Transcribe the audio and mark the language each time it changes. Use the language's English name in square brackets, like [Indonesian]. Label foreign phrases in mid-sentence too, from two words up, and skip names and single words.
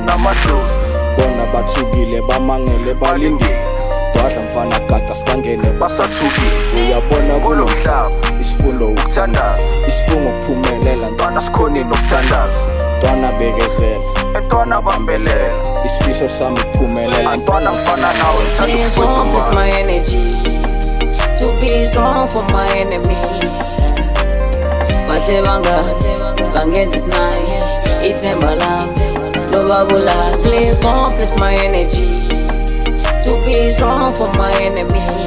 [Zulu] namadlozi bona bathukile bamangele balindile dwadla mfana gada sibangene basathukile uyabona kulo mhlaba isifundo ukuthandaza isifungo ukuphumelela ntwana sikhoni nokuthandaza ntwana bekezela ntwana bambelela isifiso sami ukuphumelela ntwana mfana nawe [English] Please don't waste my energy to be strong for my enemy. [Zulu] Bahle bangenza isinayi ithemba lam loba kulala. [English] Please don't waste my energy to be strong for my enemy.